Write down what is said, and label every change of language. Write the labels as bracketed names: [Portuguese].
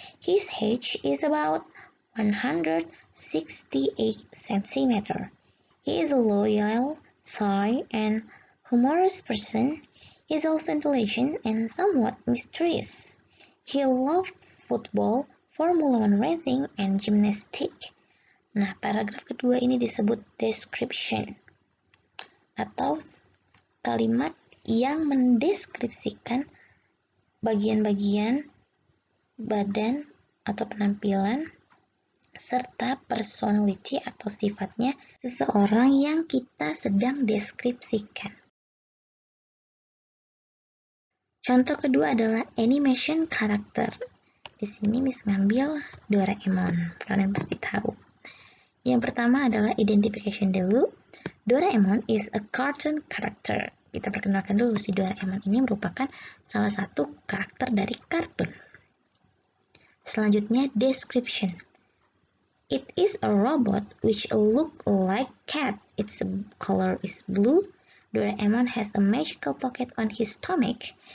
[English] His age is about 168 centimeters. He is a loyal, shy, and humorous person. He is also intelligent and somewhat mysterious. He loves football, Formula One racing, and gymnastics. [Indonesian] Nah, paragraf kedua ini disebut description atau kalimat yang mendeskripsikan bagian-bagian badan atau penampilan serta personality atau sifatnya seseorang yang kita sedang deskripsikan. Contoh kedua adalah [English] animation karakter. [Indonesian] Di sini Miss ngambil Doraemon, kalian pasti tahu. Yang pertama adalah identification dulu. [English] Doraemon is a cartoon character. [Indonesian] Kita perkenalkan dulu si Doraemon ini merupakan salah satu karakter dari kartun. Selanjutnya [English] description. It is a robot which look like cat. Its color is blue. Doraemon has a magical pocket on his stomach